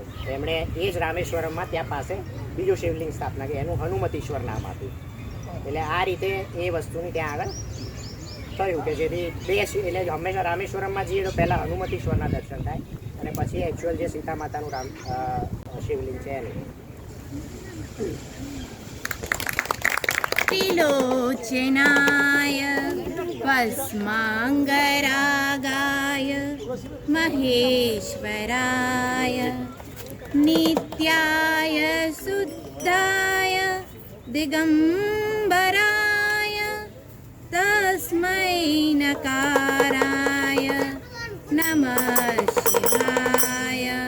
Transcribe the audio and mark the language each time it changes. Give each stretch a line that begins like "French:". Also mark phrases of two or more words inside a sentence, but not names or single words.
Gujarati: એમણે એ જ રામેશ્વરમમાં ત્યાં પાસે બીજું શિવલિંગ સ્થાપના કરી, એનું હનુમતીશ્વર નામ આપ્યું. એટલે આ રીતે એ વસ્તુની ત્યાં આગળ થયું કે જેથી 2 એટલે હંમેશા રામેશ્વરમમાં જઈએ તો પહેલાં હનુમતીશ્વરના દર્શન થાય અને પછી એકચ્યુઅલ જે સીતા માતાનું શિવલિંગ છે એનું.
Sanskrit: त्रिलोचनाय भस्माङ्गरागाय महेश्वराय नित्याय शुद्धाय दिगम्बराय तस्मै नकाराय नमः शिवाय